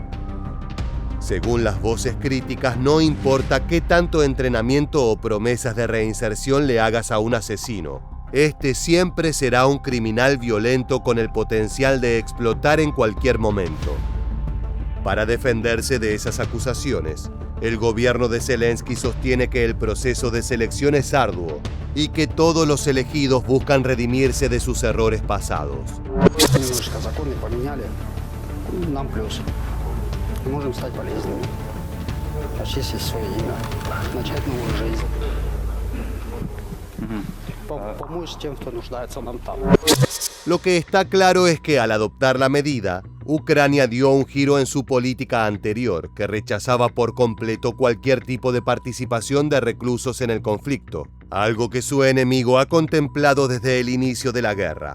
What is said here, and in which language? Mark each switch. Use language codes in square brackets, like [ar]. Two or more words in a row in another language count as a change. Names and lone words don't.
[es] Según las voces críticas, no importa qué tanto entrenamiento o promesas de reinserción le hagas a un asesino, este siempre será un criminal violento con el potencial de explotar en cualquier momento. Para defenderse de esas acusaciones, el gobierno de Zelensky sostiene que el proceso de selección es arduo y que todos los elegidos buscan redimirse de sus errores pasados. [ru] Можем стать полезными, очистить свое имя, начать новую жизнь. помочь тем, кто нуждается нам там. [es] Lo que está claro es que al adoptar la medida, Ucrania dio un giro en su política anterior, que rechazaba por completo cualquier tipo de participación de reclusos en el conflicto, algo que su enemigo ha contemplado desde el inicio de la guerra.